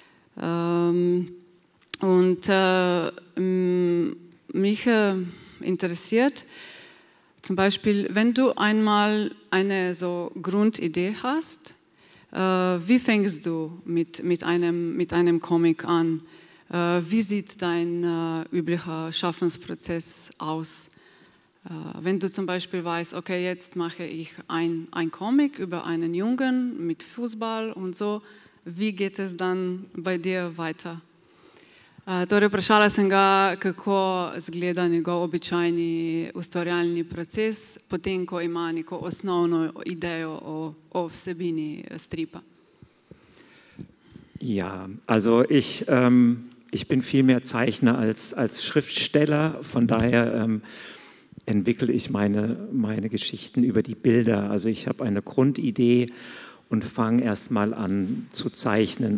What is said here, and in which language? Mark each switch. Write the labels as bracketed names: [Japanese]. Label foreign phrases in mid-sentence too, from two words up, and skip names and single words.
[German] Und mich interessiert zum Beispiel, wenn du einmal eine so Grundidee hast, wie fängst du mit einem Comic an? Wie sieht dein üblicher Schaffensprozess aus? Wenn du zum Beispiel weißt, okay, jetzt mache ich ein Comic über einen Jungen mit Fußball und so, wie geht es dann bei dir weiter? [Slovenian] Torej, vprašala sem ga, kako izgleda njegov običajni ustvarjalni proces, potem, ko ima neko osnovno idejo o vsebini stripa. [German] Ja, also ich bin viel mehr Zeichner als Schriftsteller, von daher entwickle ich meine Geschichten über die Bilder. Also ich habe eine Grundidee und fange erstmal an zu zeichnen.